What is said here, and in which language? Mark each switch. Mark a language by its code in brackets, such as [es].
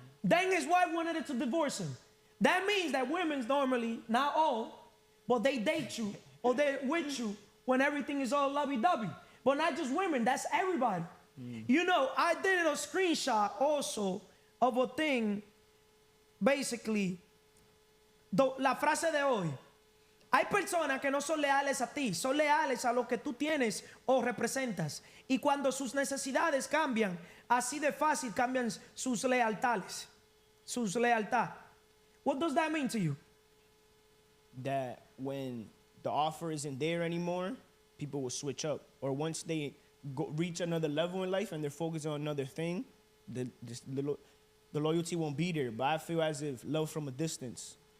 [en] Then his wife wanted to divorce him. That means that women's normally, not all, but they date you or they're with you when everything is all lovey-dovey. But not just women, that's everybody. You know, I did a screenshot also of a thing, basically, [es] la frase de hoy. Hay personas que no son leales a ti, son leales a lo que tú tienes o representas. Y cuando sus necesidades cambian, así de fácil cambian sus lealtades. Sus lealtad. [en] What does that mean to you? That when the offer isn't there anymore, people will switch up. Or once they reach another level in life and they're focused on another thing, the loyalty won't be there. But I feel as if love from a distance.